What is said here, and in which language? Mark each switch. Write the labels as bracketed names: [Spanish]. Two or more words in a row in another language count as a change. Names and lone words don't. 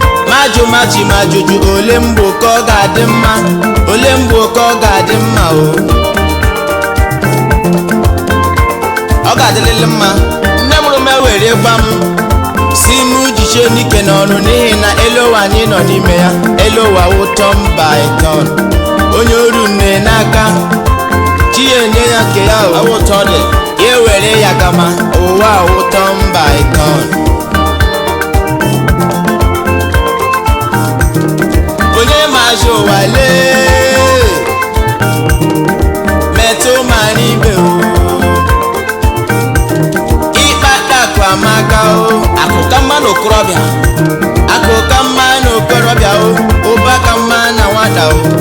[Igbo] Ma jụ, ma chi, ma jụjụ, ole mgbe ka ọ ga-adị mma? Ole mgbe ka ọ ga-adị mma o? Ọ ga-adịlịlị mma. Nne mụrụ m ewere gwa m. Si mụ jichie n'ike n'ọrụ, n'ihi na elu ụwa anyị nọ n'ime ya. Elu ụwa wụ [English] turn by turn. [Igbo] Onye oru nne n'aka, chi ya enye ya nke ya o. Awụ ụtọ dị. Ya ewere ya gama. Ụwa wụ [English] turn by turn. [Igbo] Onye maazị ụwa lee, metụ mara ibe o. Ịkpata akụ amaka o. Akụ ka mma n'okorobịa. Akụ ka mma n'okorobịa o. Ụba ka mma na nwata o.